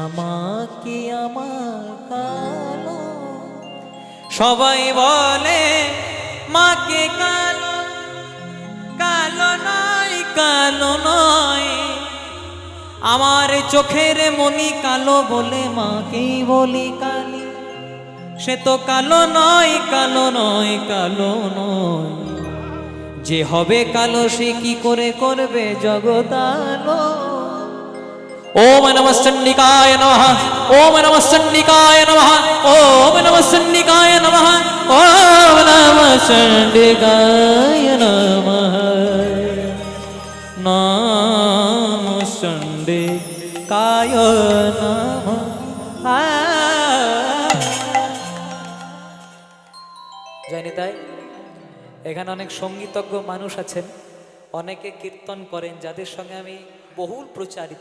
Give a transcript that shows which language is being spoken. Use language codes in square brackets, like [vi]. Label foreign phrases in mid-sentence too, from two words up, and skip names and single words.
[bn] মা কি আমার কালো সবাই বলে মাকে কালো কালো নয় কালো নয় আমার চোখের মনি কালো বলে মাকেই বলি কালী সে তো কালো নয় কালো নয় কালো নয় যে হবে কালো সে কি করে করবে জগৎ আলো [sa] ওম নমঃ চণ্ডিকায় নমঃ, ওম নমঃ চণ্ডিকায় নমঃ, ওম নমঃ চণ্ডিকায় নমঃ, ওম নমঃ চণ্ডিকায় নমঃ, নমঃ চণ্ডিকায় নমঃ। [bn] জানি তাই এখানে অনেক সঙ্গীতজ্ঞ মানুষ আছেন, অনেকে কীর্তন করেন, যাদের সঙ্গে আমি বহুল প্রচারিত।